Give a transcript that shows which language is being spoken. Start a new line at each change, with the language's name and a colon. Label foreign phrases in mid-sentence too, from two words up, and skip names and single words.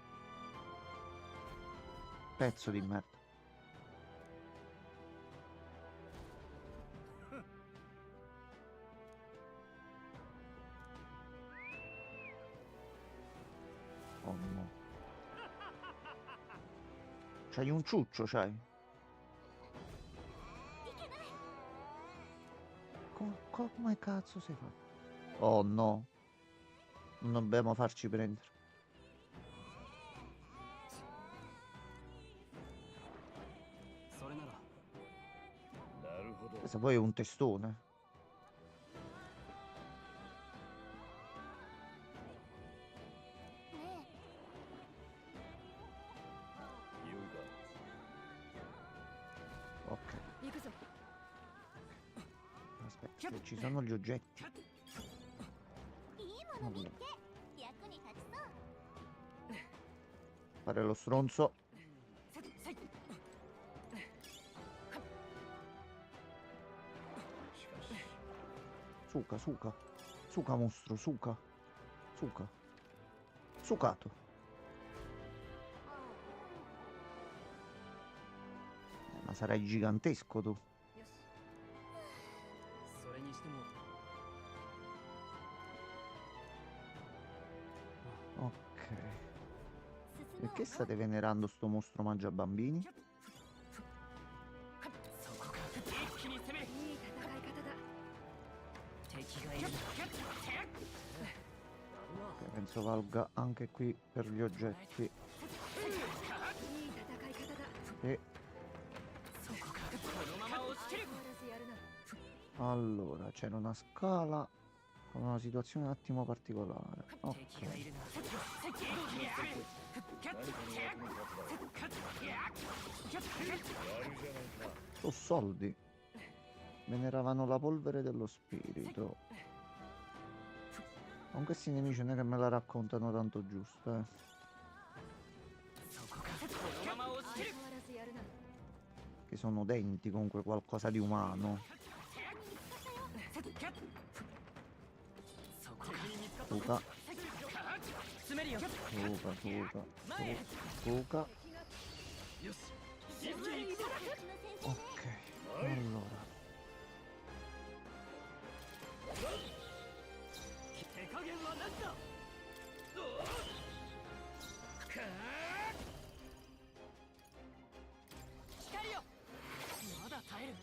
Italian: Pezzo di merda. Oh no. C'hai un ciuccio, c'hai? Come cazzo sei fatto? Oh no. Non dobbiamo farci prendere.
Japanese: それならなるほど。
Italian: Se poi è un testone.
Japanese: ね優雅。
Italian: Ok.
Japanese: 行くぞ。
Italian: Aspetta, se ci sono gli oggetti.
Japanese: えいいもの見っけ役に立ちそう
Italian: Fare lo stronzo.
Japanese: しかし
Italian: Suca, suca. Suca mostro, suca. Suca. Sucato. Ma sarai gigantesco tu.
Japanese: よし。それにしても
Italian: Ok.
Japanese: 進もう
Italian: Perché state venerando sto mostro mangia bambini?
Japanese: そこか一気に攻めるいい戦い方だ。敵がいるな
Italian: Ok, penso valga anche qui per gli oggetti.
Japanese: いい戦い方だ。
Italian: E
Japanese: そこかこのまま押し切る変わらずやるな。
Italian: allora c'era una scala con una situazione un attimo particolare.
Japanese: 敵がい
Italian: Ok.
Japanese: るな一気に攻める何かの役に立つだろう。やるじゃないか。
Italian: So soldi. Veneravano la polvere dello spirito. Con questi nemici non è che me la raccontano tanto giusto, eh.
Japanese: そこかこのまま押し切る変わらずやるな。
Italian: Che sono denti, comunque qualcosa di umano.
Japanese: そこか
Italian: Suca,
Japanese: 詰めるよ
Italian: suca, suca, suca.
Japanese: よし
Italian: Ok, allora.
Japanese: 手加減はなしだ光よまだ耐える